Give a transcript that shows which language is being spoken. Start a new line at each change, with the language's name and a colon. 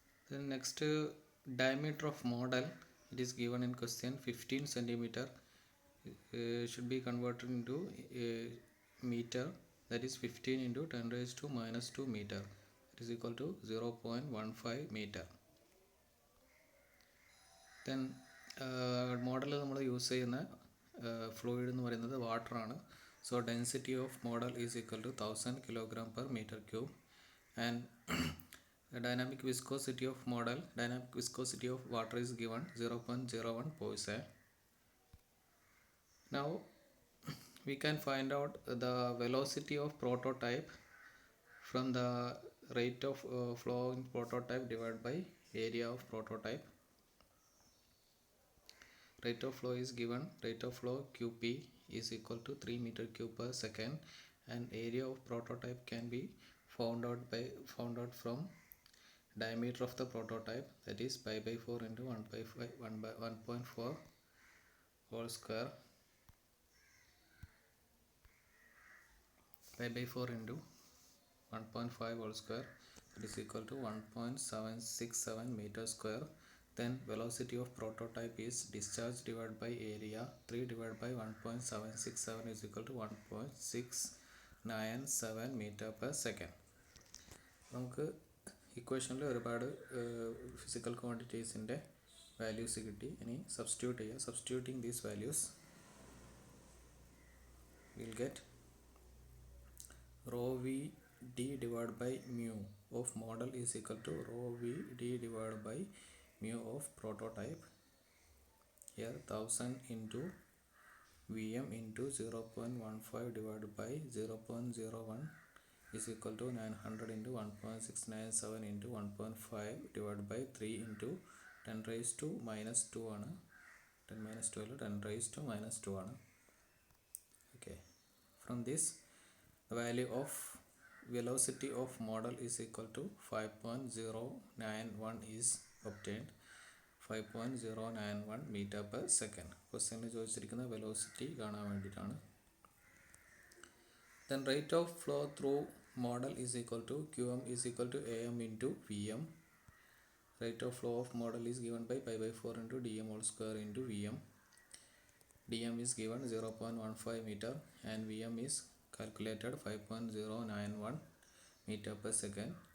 English: Then next, diameter of model, it is given in question 15 centimeter, should be converted into meter, that is 15 into 10⁻² meter, it is equal to 0.15 meter.
Malayalam: Then model നമ്മൾ use ചെയ്യുന്ന fluid എന്ന് പറയുന്നത് വാട്ടറാണ്.
English: So density of model is equal to 1000 kilogram per metre cube. And dynamic viscosity of model, dynamic viscosity of water is given 0.01 Poisson. Now we can find out the velocity of prototype from the rate of flow in prototype divided by area of prototype. Rate of flow is given, rate of flow QP is equal to 3 meter cube per second, and area of prototype can be found out from diameter of the prototype, that is pi/4 into 1.4 whole square, pi/4 into 1.5 whole square, that is equal to 1.767 meter square. Then velocity of prototype is discharge divided by area, 3 divided by 1.767 is equal to 1.697 meter per second.
Malayalam: നമുക്ക് ഇക്വേഷനിൽ ഒരുപാട് physical ക്വാണ്ടിറ്റീസിൻ്റെ values കിട്ടി. ഇനി substitute ചെയ്യുക.
English: Substituting these values will get rho v d divided by mu of model is equal to rho v d divided by mu of prototype. Here 1000 into Vm into 0.15 divided by 0.01 is equal to 900 into 1.697 into 1.5 divided by 3 into 10⁻²ആണ്.
Malayalam: 10⁻² അല്ല, 10⁻² ആണ്.
English: Okay, from this the value of velocity of model is equal to 5.091 is obtained. 5.091 meter per second.
Malayalam: ക്വസ്റ്റ്യനിൽ ചോദിച്ചിരിക്കുന്ന velocity കാണാൻ വേണ്ടിയിട്ടാണ്.
English: Then rate of flow through model is equal to Qm is equal to Am into Vm. Rate of flow of model is given by pi/4 into dm whole square into Vm. Dm is given 0.15 meter and Vm is calculated 5.091 meter per second.